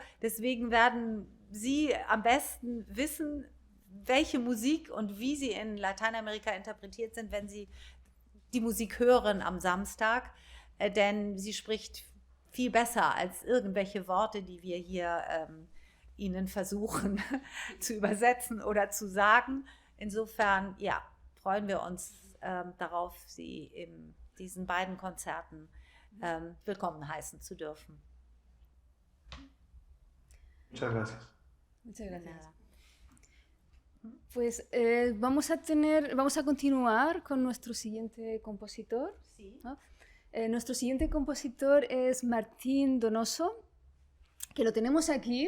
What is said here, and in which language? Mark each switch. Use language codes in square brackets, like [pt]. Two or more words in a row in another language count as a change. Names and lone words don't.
[de] Deswegen werden Sie am besten wissen, welche Musik und wie sie in Lateinamerika interpretiert sind, wenn Sie die Musik hören am Samstag, denn sie spricht viel besser als irgendwelche Worte, die wir hier Ihnen versuchen zu übersetzen oder zu sagen. Insofern, ja, freuen wir uns darauf, Sie in diesen beiden Konzerten willkommen heißen zu dürfen. [es] Muchas gracias. Muchas gracias. Pues vamos a continuar con nuestro siguiente compositor. Sí. ¿No? Nuestro siguiente compositor es Martín Donoso, que lo tenemos aquí.